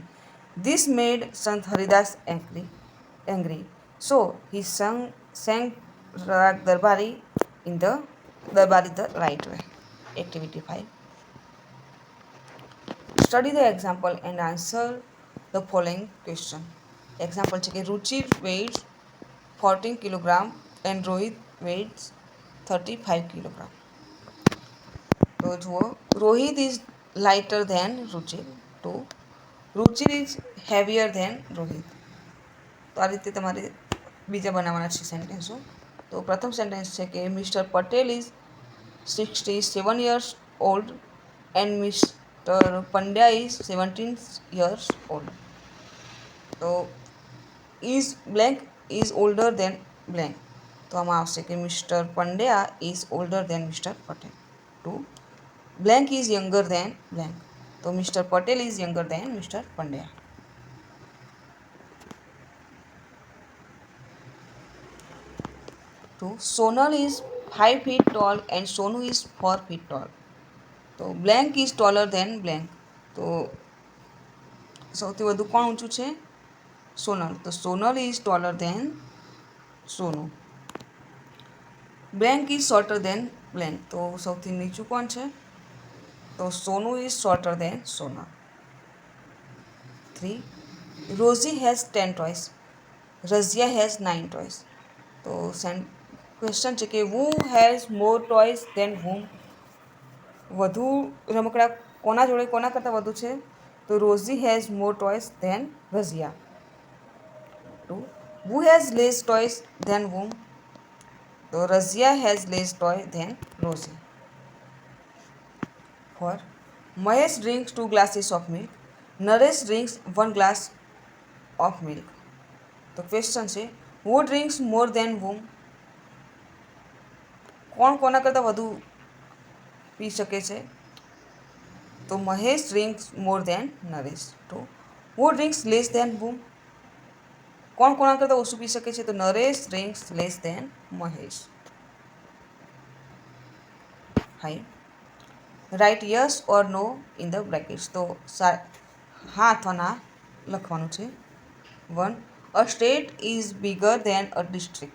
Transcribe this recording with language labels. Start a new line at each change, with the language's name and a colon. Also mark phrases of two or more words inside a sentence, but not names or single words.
English: This made Sant Haridas angry. So he sang Rag Darbari in the right way. Activity 5. Study the example and answer the following question. Example
Gujarati: છે કે
English: Ruchi weighs 14 kg and Rohit weighs 35 kg.
Gujarati: તો જુઓ,
English: Rohit is lighter than Ruchir. 2. Ruchir is heavier than Rohit.
Gujarati: તો આ રીતે તમારે બીજા બનાવવાના છે સેન્ટેન્સો. તો પ્રથમ સેન્ટેન્સ છે કે
English: Mister Patel is 67 years old and Mister Pandya is 17 years old. તો is blank is older than blank.
Gujarati: તો આમાં આવશે કે
English: Mister Pandya is older than Mister Patel. 2. blank is younger than blank. તો Mister Patel is younger than Mister Pandya. 2. Sonal is 5 feet tall and Sonu is 4 feet tall.
Gujarati: તો
English: blank is taller than blank.
Gujarati: તો સૌથી વધુ કોણ ઊંચું છે?
English: સોનલ. તો Sonal is taller than Sonu. blank is shorter than blank.
Gujarati: તો સૌથી નીચું કોણ છે? તો
English: Sonu is shorter than Sonal. 3. Rosie has 10 toys. Razia has 9 toys.
Gujarati: તો ક્વેશ્ચન છે કે
English: who has more toys than whom?
Gujarati: વધુ રમકડા કોના જોડે કોના કરતાં વધુ છે?
English: તો Rosie has more toys than Razia. 2. who has less toys than whom? તો Razia has less toy than Rosie. 4. Mahesh drinks 2 glasses of milk. Naresh drinks 1 glass of milk.
Gujarati: તો ક્વેશ્ચન છે
English: who drinks more than whom?
Gujarati: કોણ કોના કરતાં વધુ પી શકે છે?
English: તો Mahesh drinks more than Naresh. 2. who drinks less than whom?
Gujarati: કોણ કોના કરતાં ઓછું પી શકે છે? તો
English: Naresh drinks less than Mahesh. 5. write yes or no in the brackets.
Gujarati: તો હા અથવા ના લખવાનું છે.
English: 1. a state is bigger than a district.